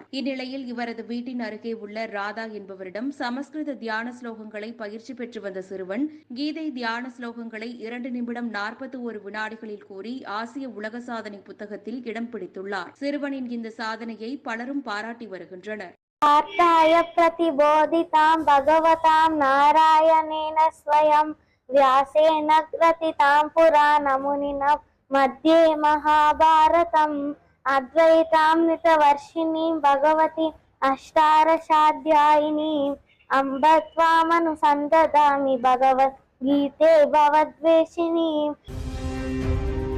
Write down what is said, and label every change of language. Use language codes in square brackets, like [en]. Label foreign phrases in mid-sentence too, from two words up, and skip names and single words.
[ta] இந்நிலையில் இவரது வீட்டின் அருகே உள்ள ராதா என்பவரிடம் சமஸ்கிருத தியான ஸ்லோகங்களை பயிற்சி பெற்று வந்த சிறுவன் கீதை தியான ஸ்லோகங்களை 2 நிமிடம் 41 வினாடிகளில் கூறி ஆசிய உலக சாதனை புத்தகத்தில் இடம் பிடித்துள்ளார். சிறுவனின் இந்த சாதனையை பலரும் பாராட்டி வருகின்றனர். [sa] पार्थाय प्रतिबोधितां भगवतां नारायणेन स्वयं व्यासेन ग्रथितां पुराणमुनिना मध्ये महाभारतम् अद्वैतामृतवर्षिणीं भगवती अष्टादशाध्यायिनीम् अम्ब त्वामनुसन्दधामि भगवद्गीते भवद्वेषिणीम्।